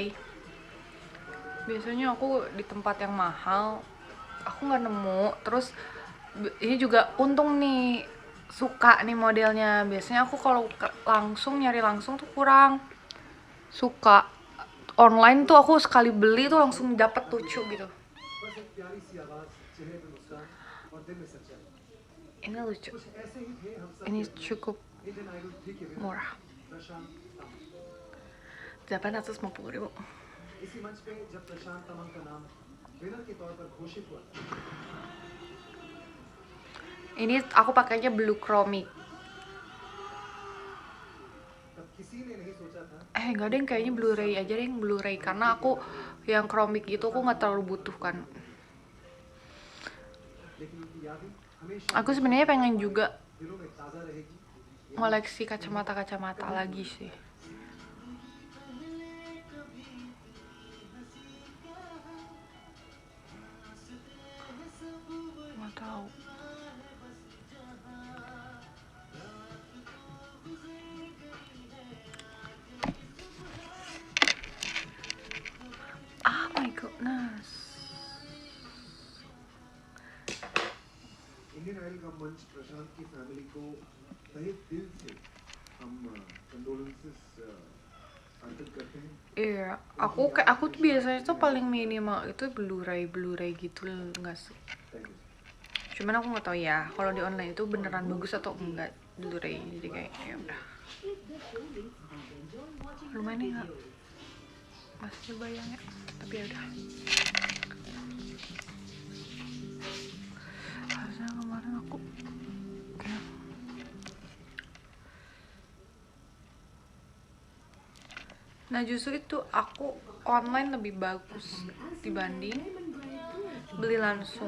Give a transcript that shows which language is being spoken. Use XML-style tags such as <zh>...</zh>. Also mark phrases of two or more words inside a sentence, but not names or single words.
<id>Biasanya aku di tempat yang mahal aku nggak nemu, terus ini juga untung nih suka nih modelnya. Biasanya aku kalau langsung nyari langsung tuh kurang suka. Online tuh aku sekali beli tuh langsung dapat lucu gitu.</id> <hi>बस एक प्यारी सी आवाज, चेहरे पे मुस्कान और दिल में सच्चाई।</hi> <id>Ini lucu,</id> <hi>कुछ ऐसे ही थे हम सब</hi> <id>ini cukup</id> <hi>इंडियन आइडल 3 के विनर</hi> <id>murah,</id> <hi>प्रशांत तमंग।</hi> <id>850.000.</id> <hi>इसी मंच पे जब प्रशांत तमंग का नाम विनर के तौर पर घोषित हुआ</hi> <id>Ini aku pakainya</id> <en>blue chromie.</en> <hi>तब किसी ने नहीं सोचा था</hi> <id>Enggak deh, kayaknya Blu-ray aja deh, Blu-ray, karena aku yang chromik gitu aku nggak terlalu butuhkan.</id> <hi>लेकिन उनकी यादें हमेशा</hi> <id>Aku sebenarnya pengen juga</id> <hi>दिलों में ताजा रहेगी।</hi> <id>ngoleksi kacamata lagi sih. Nggak tahu.</id> <en>Oh my goodness.</en> <hi>इंडियन आइडल का मंच प्रशांत की फैमिली को तहे दिल से हम कंडोलेंसेस अर्पित करते हैं।</hi> <id>Iya, aku tuh biasanya tuh paling minimal itu Blu-ray gitu nggak sih?</id> <en>Thank you.</en> <id>Cuman aku nggak tahu ya kalau di online itu beneran bagus atau enggak Blu-ray, jadi kayak ya udah. Lumayan nih nggak? Masih bayangnya, tapi ya udah. Harusnya kemarin aku kayak nah justru itu aku online lebih bagus dibanding beli langsung.</id>